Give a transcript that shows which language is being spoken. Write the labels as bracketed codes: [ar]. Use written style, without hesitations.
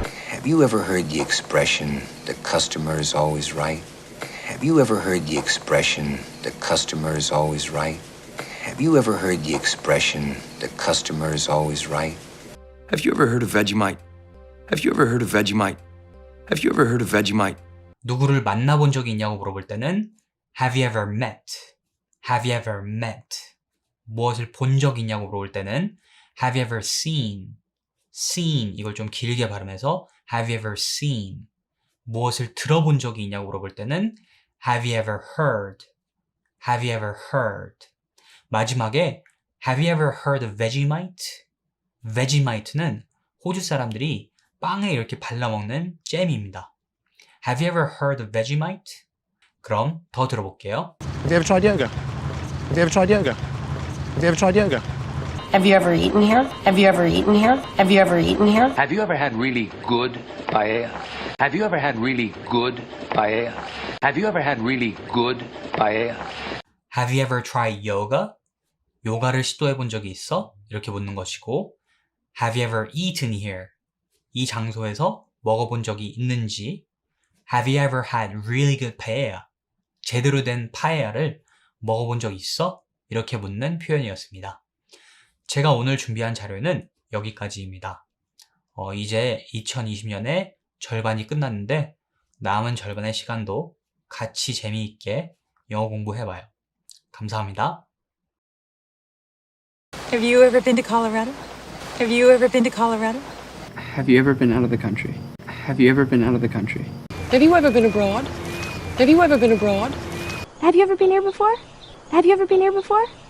[en] Have you ever heard the expression, the customer is always right? Have you ever heard the expression, the customer is always right? Have you ever heard the expression, the customer is always right? Have you ever heard of Vegemite? Have you ever heard of Vegemite? Have you ever heard of Vegemite? [ko] 누구를 만나본 적이 있냐고 물어볼 때는 [en] Have you ever met? Have you ever met? [ko] 무엇을 본 적이 있냐고 물어볼 때는 [en] Have you ever seen? seen [ko] 이걸 좀 길게 발음해서 [en] Have you ever seen? [ko] 무엇을 들어본 적이 있냐고 물어볼 때는 [en] Have you ever heard? Have you ever heard? [ko] 마지막에 [en] Have you ever heard of Vegemite? [ko] Vegemite는 호주 사람들이 빵에 이렇게 발라먹는 잼입니다. [en] Have you ever heard of Vegemite? [ko] 그럼 더 들어볼게요. [en] Have you ever tried yoga? Have you ever tried yoga? Have you ever tried yoga? Have you ever eaten here? Have you ever eaten here? Have you ever eaten here? Have you ever had really good paella? Have you ever had really good paella? Have you ever had really good paella? Have you ever tried yoga? [ko] 요가를 시도해 본 적이 있어? 이렇게 묻는 것이고 [en] Have you ever eaten here? [ko] 이 장소에서 먹어본 적이 있는지 [en] Have you ever had really good paella? [ko] 제대로 된 파에야를 먹어본 적 있어? 이렇게 묻는 표현이었습니다. 제가 오늘 준비한 자료는 여기까지입니다. 이제 2020년의 절반이 끝났는데 남은 절반의 시간도 같이 재미있게 영어 공부해봐요. 감사합니다. [en] Have you ever been to Colorado? Have you ever been to Colorado? Have you ever been out of the country? Have you ever been out of the country? Have you ever been abroad? Have you ever been abroad? Have you ever been here before? Have you ever been here before?